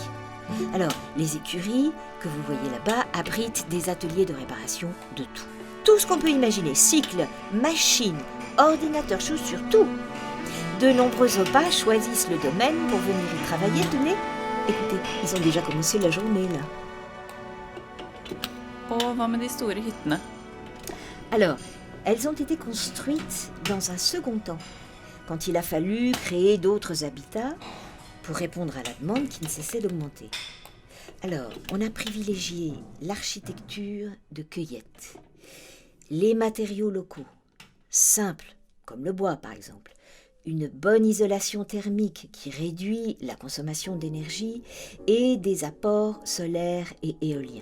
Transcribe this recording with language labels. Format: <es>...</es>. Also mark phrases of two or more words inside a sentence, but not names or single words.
<fr>Alors, les écuries que vous voyez là-bas abritent des ateliers de réparation de tout. Tout ce qu'on peut imaginer, cycles, machines, ordinateurs, chaussures, tout. De nombreux opas choisissent le domaine pour venir y travailler, tenez. Écoutez, ils ont déjà commencé la journée, là.</fr> <no>Og hva med de store hyttene?</no> <fr>Alors, elles ont été construites dans un second temps, quand il a fallu créer d'autres habitats pour répondre à la demande qui ne cessait d'augmenter. Alors, on a privilégié l'architecture de cueillette, les matériaux locaux, simples, comme le bois par exemple, une bonne isolation thermique qui réduit la consommation d'énergie et des apports solaires et éoliens.</fr>